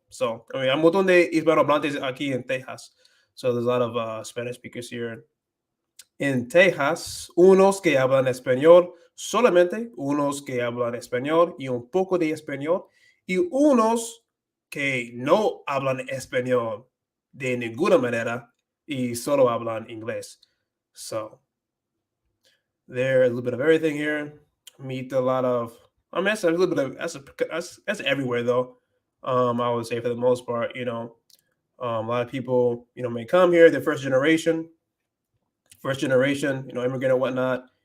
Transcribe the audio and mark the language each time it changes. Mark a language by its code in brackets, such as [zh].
[en] So, I mean, [es] hay un montón de hispanohablantes aquí en Texas. [en] So, there's a lot of Spanish speakers here en Texas. [es] Unos que hablan español, solamente unos que hablan español y un poco de español. Y unos que no hablan español de ninguna manera y solo hablan inglés. [en] So, there's a little bit of everything here. Meet a lot of, I mean, that's a little bit of, that's everywhere though. I would say for the most part, a lot of people, may come here, they're first generation, immigrant and whatnot,